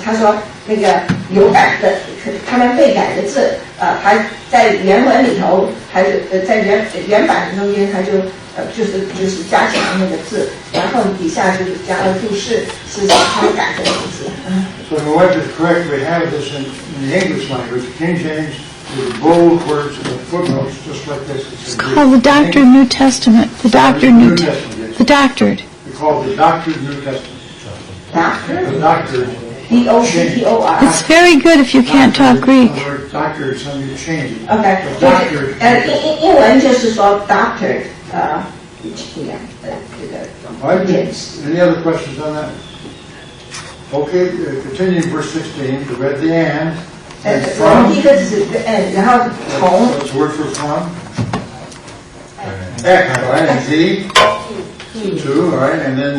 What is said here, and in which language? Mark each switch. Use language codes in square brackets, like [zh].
[zh] 他说那个有改的，他们被改的字，还在原文里头，还是在原版中间，他就是加强那个字，然后底下就是加了注释，是他们改的字。 [en] So in order to correct, we have this in the English language, King James, with bold words and footnotes, just like this. It's called the Doctored New Testament. The Doctored New Testament. The Doctored. We call it the Doctored New Testament. Doctor? The Doctored. D-O-C-T-O-R. It's very good if you can't talk Greek. The word doctored is something you change it. OK， The doctored. [zh] 英文就是说 doctored，这个。 [en] All right, any other questions on that? Okay, continuing verse 16, we read the and [zh] 我们 [en] from. [zh] 第一个是然后从 [en] What's the word for from? Ek, all right, and Z, 2, all right, and then